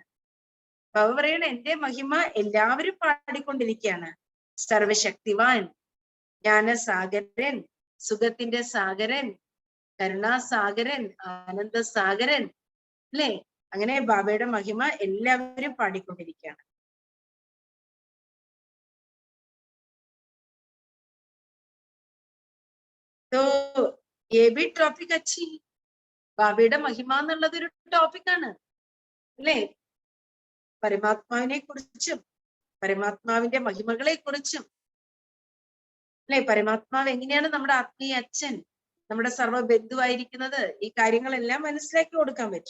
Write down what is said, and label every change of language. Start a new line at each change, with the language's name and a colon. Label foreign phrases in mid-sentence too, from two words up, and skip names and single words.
Malayalam: ബാബ പറയണ എന്റെ മഹിമ എല്ലാവരും പാടിക്കൊണ്ടിരിക്കുകയാണ്. സർവശക്തിവാൻ, ജ്ഞാനസാഗരൻ, സുഖത്തിന്റെ സാഗരൻ, കരുണാസാഗരൻ, ആനന്ദസാഗരൻ അല്ലെ. അങ്ങനെ ബാബയുടെ മഹിമ എല്ലാവരും പാടിക്കൊണ്ടിരിക്കുകയാണ്.
Hindi: तो ये भी टॉपिक अच्छी.
Malayalam: ബാബയുടെ മഹിമ എന്നുള്ളത് ഒരു ടോപ്പിക്കാണ് അല്ലേ. പരമാത്മാവിനെ കുറിച്ചും പരമാത്മാവിന്റെ മഹിമകളെ കുറിച്ചും അല്ലെ. പരമാത്മാവ് എങ്ങനെയാണ് നമ്മുടെ ആത്മീയ അച്ഛൻ, നമ്മുടെ സർവ്വ ബന്ധുവായിരിക്കുന്നത്, ഈ കാര്യങ്ങളെല്ലാം മനസ്സിലാക്കി കൊടുക്കാൻ പറ്റും.